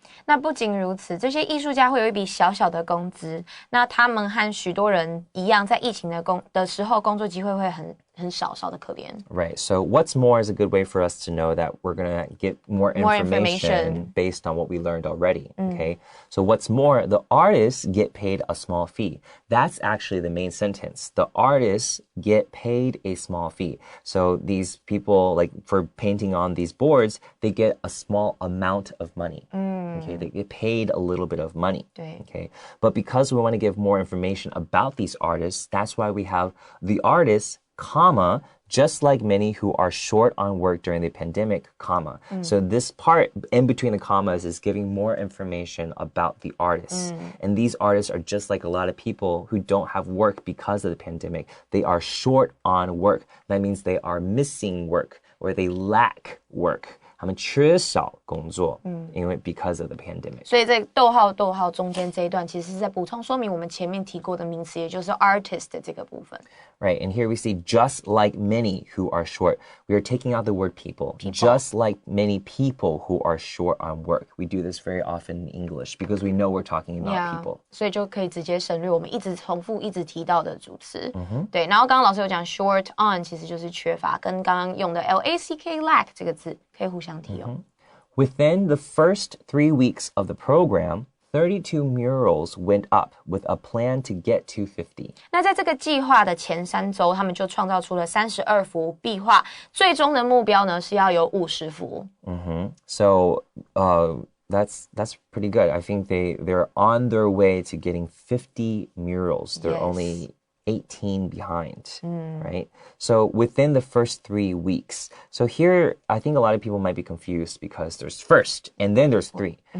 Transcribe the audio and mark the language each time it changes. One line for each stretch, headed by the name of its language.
Chinese: 那不仅如此，这些艺术家会有一笔小小的工资。那他们和许多人一样，在疫情的时候，工作机会会很少，少得可怜。
English: Right. So what's more is a good way for us to know that we're going to get more information based on what we learned already. Okay. So what's more, the artists get paid a small fee. That's actually the main sentence. The artists get paid a small fee. So these people, like for painting on these boards, they get a small amount of money. Okay. They get paid a little bit of money.
Chinese: 对。
English: Okay. But because we want to give more information about these artists, that's why we have the artists, comma, just like many who are short on work during the pandemic, comma. So this part in between the commas is giving more information about the artists. And these artists are just like a lot of people who don't have work because of the pandemic. They are short on work. That means they are missing work or they lack work.
Chinese: 他们缺少工作，因为
English: because of the pandemic.
Chinese: 所以在逗号逗号中间这一段，其实是在补充说明我们前面提过的名词，也就是 artist 的这个部分。
English: Right, and here we see just like many who are short. We are taking out the word people. Just like many people who are short on work. We do this very often in English because we know we're talking about people.
Chinese: 所以就可以直接省略我们一直重复、一直提到的主词。对，然后刚刚老师有讲
English: short on
Chinese: 其实就是缺乏，跟刚刚用的 lack 这个字可以互相提用。
English: Within the first 3 weeks of the program, 32 murals went up with a plan to get to 50.
Chinese: 那在这个计划的前3周，他们就创造出了32幅壁画，最终的目标呢是要有50幅。
English: So that's pretty good. I think they're on their way to getting 50 murals. They're only 18 behind, right? So within the first 3 weeks. So here, I think a lot of people might be confused because there's first and then there's 3.